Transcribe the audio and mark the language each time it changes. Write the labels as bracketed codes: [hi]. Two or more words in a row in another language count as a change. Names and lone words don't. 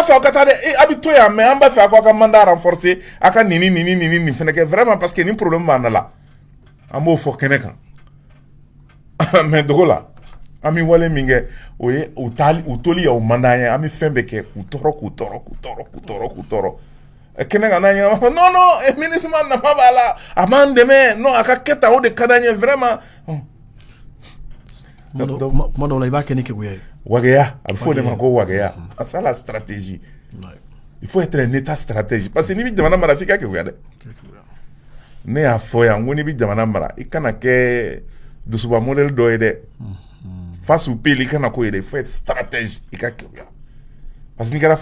[bm] fɛ aw ka taa dɛ a bɛ to yan mais an b'a fɛ aw ka [fr] mandat renforcer [bm] a ka nin fɛnɛ kɛ [fr] vraiment parce que [bm] ni problème b'an da la an b'o fɔ kɛnɛ kan mais dogo la an bɛ wale min kɛ o ye u toli y'aw mandat ye an bɛ fɛn bɛɛ kɛ k'u tɔɔrɔ kɛnɛ kan n'an ye non MINUSMA nafa b'a la a b'an dɛmɛ non a ka kɛ tan o de ka d'an ye vraiment kuma dɔw la i b'a kɛ ni keguya ye wageya a bɛ fɔ o de ma ko wageya [fr] c'est la stratégie il faut être un état stratège parce que [bm] n'i bɛ jamana mara f'i ka keguya dɛ ne y'a fɔ yan ko n'i bɛ jamana mara i kana kɛ dusuba modèle dɔ ye dɛ [fr] face au pays [bm] i kana k'o ye dɛ [fr] il faut être stratège [bm] i ka keguya [fr] parce que [bm] n'i kɛra